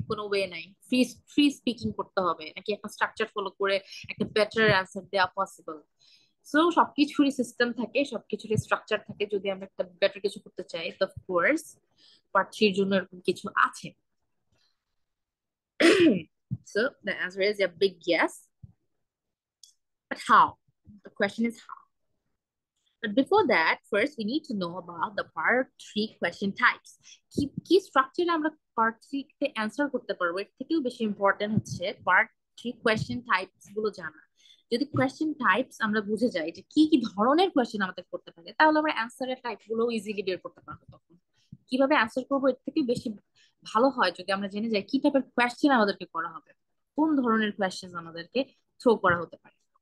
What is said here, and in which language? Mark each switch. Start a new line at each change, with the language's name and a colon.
Bangla: কোনো ওয়ে নাই, free free speaking করতে হবে নাকি একটা স্ট্রাকচার ফলো করে একটা বেটার অ্যান্সার দেওয়া পসিবল? সো সবকিছুরই সিস্টেম থাকে, সবকিছুরই স্ট্রাকচার থাকে, যদি আমরা একটা বেটার কিছু করতে চাই তো অফকোর্স পার্ট 3 এর জন্য এরকম কিছু আছে।
English: So the answer is a big yes, but how? The question is how. But before that, first we need to know about the part 3 question types.
Bangla: কি স্ট্রাকচারে আমরা পার্ট 3 তে অ্যানসার করতে পারবো, এর থেকেও বেশি ইম্পর্টেন্ট হচ্ছে পার্ট 3 কোয়েশ্চেন টাইপস গুলো জানা। যদি কোয়েশ্চেন টাইপস আমরা বুঝে যাই যে কি কি ধরনের কোয়েশ্চেন আমাদের করতে পারে, তাহলে আমরা অ্যানসারের টাইপ গুলো ইজিলি বের করতে পারবো। তখন কিভাবে অ্যান্সার করবো এর থেকে বেশি ভালো হয় যদি আমরা জেনে যাই কি টাইপের কোয়েশ্চেন আমাদেরকে করা হবে, কোন ধরনের কোয়েশ্চেন আমাদেরকে থ্রো করা হতে পারে।